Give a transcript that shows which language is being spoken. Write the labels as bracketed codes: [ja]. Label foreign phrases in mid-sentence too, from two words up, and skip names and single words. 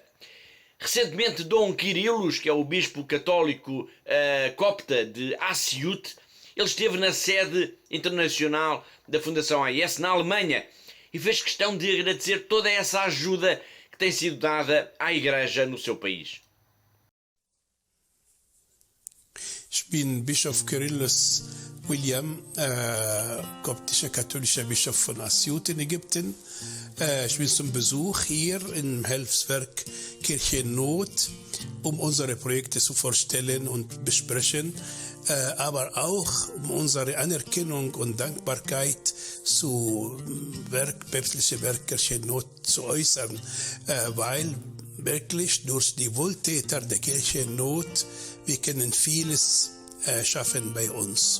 [pt] Recentemente, Dom Kyrillos, que é o bispo católico copta de Asyut, ele esteve na sede internacional da Fundação AIS, na Alemanha, e fez questão de agradecer toda essa ajuda que tem sido dada à Igreja no seu país. [de] Ich bin Bischof Kyrillos William, koptischer katholischer Bischof von Asyut in Ägypten. Ich bin zum Besuch hier im Hilfswerk Kirche in Not, unsere Projekte zu vorstellen und besprechen, aber auch unsere Anerkennung und Dankbarkeit zu päpstliche Werk Kirche in Not zu äußern, weil wirklich durch die Wohltäter der Kirche in Not wir können vieles schaffen bei uns.